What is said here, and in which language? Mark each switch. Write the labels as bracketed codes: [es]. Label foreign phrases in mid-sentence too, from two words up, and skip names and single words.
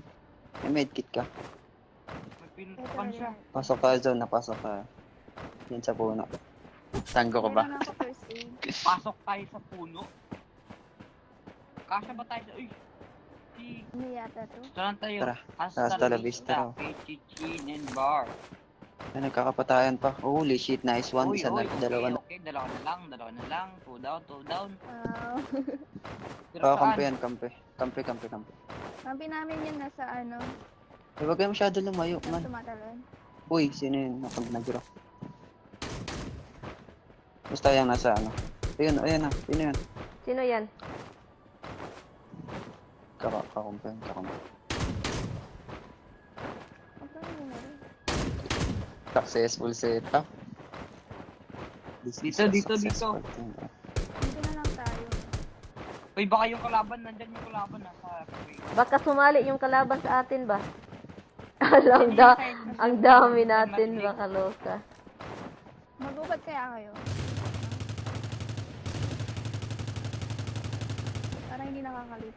[tl] May medkit ka. May pinuntakan siya. Pasok tayo zone, napasok tayo. Yan sa puno. Tanggo ko ba? Meron ako [en] first aid. [tl] Pasok tayo sa puno. Kasya ba tayo sa... Uy! Ano yata to? Saan tayo? Tara. [es] Hasta Hasta la la vista. vista. [en] Chinchin and bar. [tl] Ay, nagkakapatayan pa. [en] Holy shit, nice one. [tl] Isa na, dalawa na. Okay, dalawa na lang. [en] Two down. [tl] Pero Kampi saan? yan, kampi. Kampi. Kampi namin yun nasa ano, Ay, wag kayo masyado lumayo, nasa man. tumatalon. Uy, sino yun? Nag-draw. Basta yung nasa ano. Ayun na. Sino yun? Sino yan? Kakampi. Okay, yun na rin. [en] Successful setup. This is a [tl] Dito. [en] successful thing. [tl] Dito na lang tayo. Uy, baka yung kalaban, nandyan yung kalaban nasa cafe. Baka sumali yung kalaban sa atin ba? Ang dami natin, baka loka. Mag-ubad kaya kayo? Para hindi nakakalito.